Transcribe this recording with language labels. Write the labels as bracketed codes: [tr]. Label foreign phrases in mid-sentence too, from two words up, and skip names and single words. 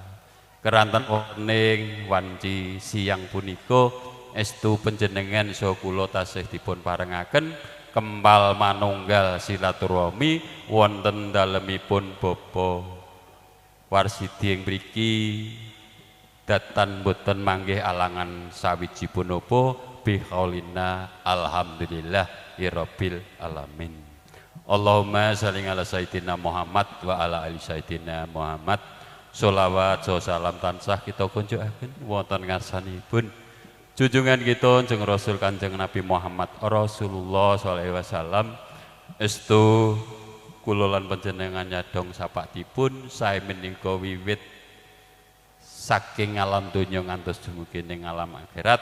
[jv] Keranten wontening wanci siang punika estu panjenengan saha kula tasih dipun parengaken kempal manunggal silaturahmi wonten dalemipun Bapak Warsidi ing mriki datan boten manggih alangan sawiji punapa bihaulina [ar] الحمد لله رب العالمين. اللهم صل على سيدنا محمد وعلى آل سيدنا محمد wa ala ali sayyidina Muhammad. [jv] Sholawat salam tansah kita kunjukaken wonten ngarsanipun junjungan kita Kanjeng Rasul Kanjeng Nabi Muhammad Rasulullah SAW. Estu kula lan panjenengan nyadong sapakipun sae menika wiwit saking alam donya ngantos dumugi ning alam akhirat.